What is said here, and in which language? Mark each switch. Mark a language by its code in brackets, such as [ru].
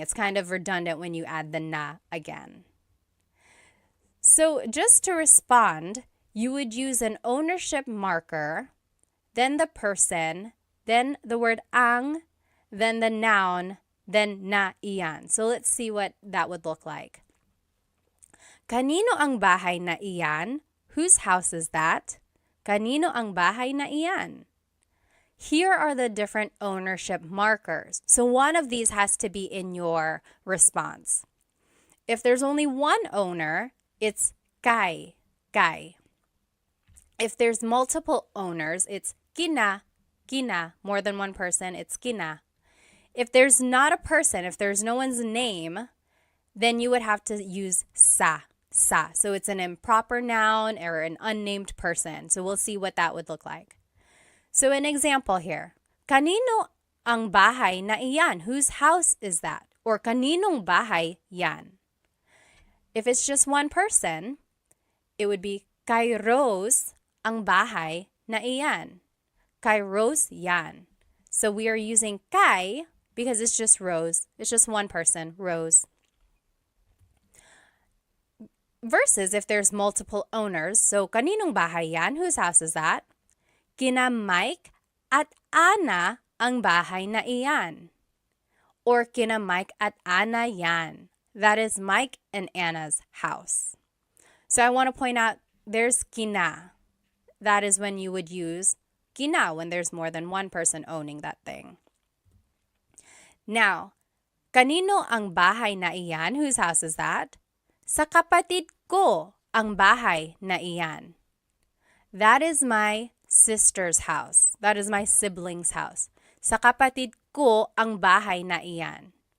[en] It's kind of redundant when you add the na again. So just to respond, you would use an ownership marker, then the person, then the word ang, then the noun, then [tl] na iyan. [en] So let's see what that would look like. [tl] Kanino ang bahay na iyan? [en] Whose house is that? [tl] Kanino ang bahay na iyan? [en] Here are the different ownership markers. So one of these has to be in your response. If there's only one owner, it's kay. If there's multiple owners, it's kina. More than one person, it's kina. If there's not a person, if there's no one's name, then you would have to use sa. So it's an improper noun or an unnamed person. So we'll see what that would look like. So an example here, [tl] kanino ang bahay na iyan? [en] Whose house is that? Or [tl] kaninong bahay yan? [en] If it's just one person, it would be [tl] kay Rose ang bahay na iyan. Kay Rose yan. [en] So we are using kay because it's just Rose. It's just one person, Rose. Versus if there's multiple owners, so [tl] kaninong bahay yan? [en] Whose house is that? [tl] Kina Mike at Ana ang bahay na iyan. Or kina Mike at Ana yan. [en] That is Mike and Anna's house. So I want to point out there's kina. that is when you would use kina when there's more than one person owning that thing. Now, [tl] kanino ang bahay na iyan? [en] Whose house is that? [tl] Sa kapatid ko ang bahay na iyan. [en] That is my sister's house. That is my sibling's house. [tl] Sa kapatid ko ang bahay na iyan.